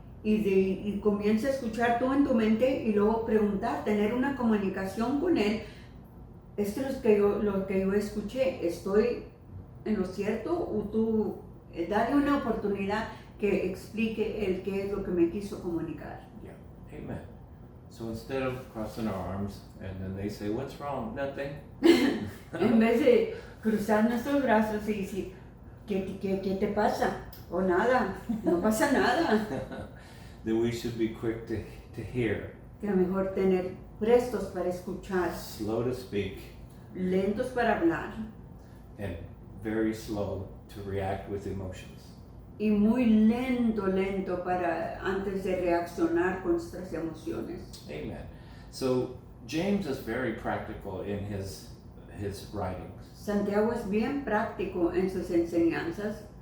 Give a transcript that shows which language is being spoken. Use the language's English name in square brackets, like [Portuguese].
[Spanish] Y comienza a escuchar tú en tu mente y luego preguntar, tener una comunicación con él. Esto es lo que yo escuché, ¿estoy en lo cierto? O tú dale una oportunidad que explique el qué es lo que me quiso comunicar. [English] Yeah, amen. So instead of crossing our arms and then they say, what's wrong? Nothing. [Spanish] En vez de cruzar nuestros brazos y decir, ¿qué te pasa? O nada, no pasa nada. [English] Then we should be quick to hear, [Spanish] Que mejor tener prestos para escuchar, [English] slow to speak, [Spanish] lentos para hablar [English] and very slow to react with emotions. [Spanish] y muy lento para antes de reaccionar con nuestras emociones. [English] Amen. So James is very practical in his writings [Spanish] Santiago es bien práctico en sus enseñanzas